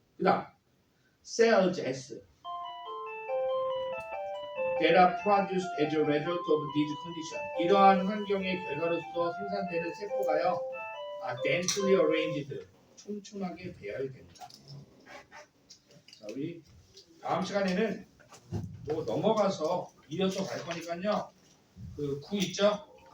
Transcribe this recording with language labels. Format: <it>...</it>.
<ko>그 다음 cells S.</ko> <en>that are produced as a result of these conditions.</en> <ko>이러한 환경의 결과로서 생산되는 세포가요.</ko> <en>densely arranged.</en> <ko>촘촘하게 배열됩니다. 자, 우리 다음 시간에는 뭐 넘어가서 이어서 갈 거니까요. 그 구 있죠?</ko>